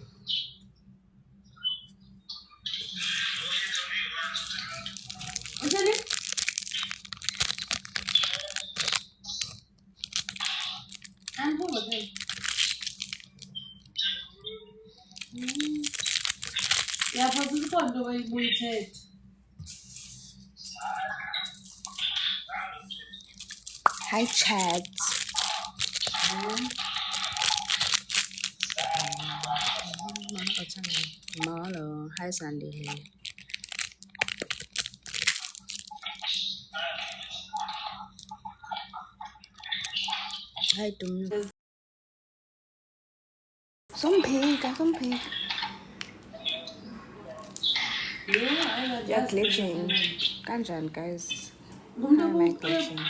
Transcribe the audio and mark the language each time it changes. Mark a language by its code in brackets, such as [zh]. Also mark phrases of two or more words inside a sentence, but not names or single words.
[xh] Utheni? Andifuna utheni? Yaphose ikhona into bayibuyithethe. [en] Hi chat. [xh] Molo. [en] Hi Sandile. Hi Dum. [xh] Somphika. [en] You're glitching. Kanjan guys. How am I glitching?